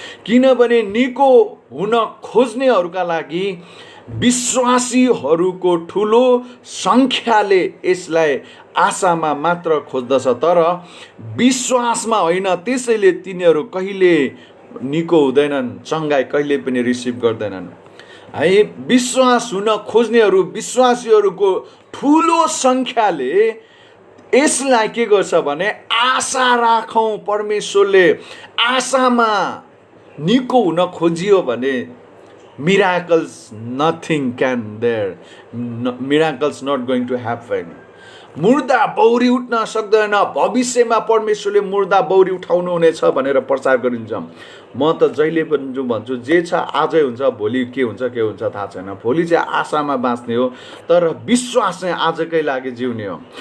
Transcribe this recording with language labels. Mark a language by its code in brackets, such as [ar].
[ne] किनभने निको हुन खोज्नेहरूका लागि विश्वासीहरूको ठुलो सङ्ख्याले यसलाई आशामा मात्र खोज्दछ, तर विश्वासमा होइन। त्यसैले तिनीहरू कहिले निको हुँदैनन्, चङ्गाई कहिले पनि रिसिभ गर्दैनन्। है, विश्वास हुन खोज्नेहरू, विश्वासीहरूको ठुलो सङ्ख्याले यसलाई के गर्छ भने आशा राखौँ। परमेश्वरले आशामा निको हुन खोजियो भने [en] miracles, nothing can there, miracles not going to happen. [ne] मुर्दा बौरी उठ्न सक्दैन, भविष्यमा परमेश्वरले मुर्दा बौरी उठाउनु हुनेछ भनेर प्रचार गरिन्छ। म त जहिले पनि जो भन्छु, जे छ आजै हुन्छ, भोलि के हुन्छ थाहा छैन। भोलि चाहिँ आशामा बाँच्ने हो, तर विश्वास चाहिँ आजकै लागि जिउने हो।